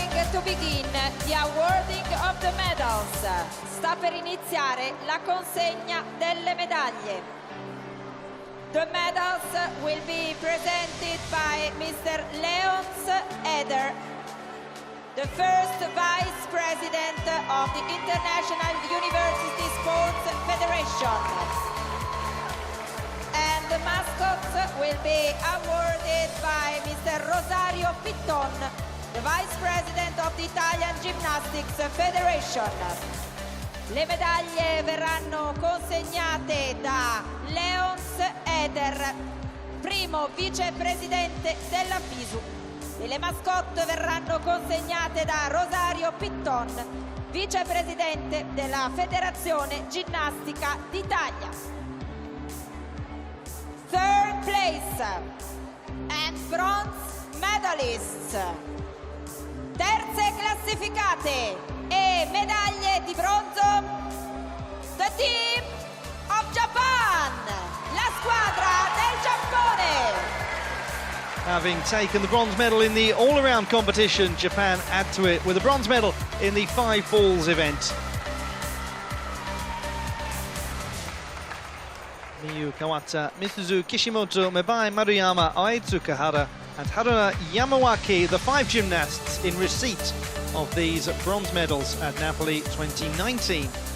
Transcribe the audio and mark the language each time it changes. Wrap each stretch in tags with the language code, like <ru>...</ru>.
<en>To begin the awarding of the medals.</en> <it>Sta per iniziare la consegna delle medaglie.</it> <en>The medals will be presented by Mr. Leons Eder, the first Vice President of the International University Sports Federation. And the mascots will be awarded by Mr. Rosario Pitton, the Vice President of the Italian Gymnastics Federation.</en> <it>Le medaglie verranno consegnate da Leons Eder, primo vicepresidente della FISU, e le mascotte verranno consegnate da Rosario Pitton, vicepresidente della Federazione Ginnastica d'Italia.</it> <en>Third place and bronze medalists.</en> <it>terze classificate e medaglie di bronzo, the team of Japan, la squadra del Giappone.</it> <en>Having taken the bronze medal in the all-around competition, Japan add to it with a bronze medal in the 5 falls event. Miyu Kawata, Mitsuzu Kishimoto, Mebai Maruyama, Ai Tsukahara and Haruna Yamawaki, the 5 gymnasts in receipt of these bronze medals at Napoli 2019.</en>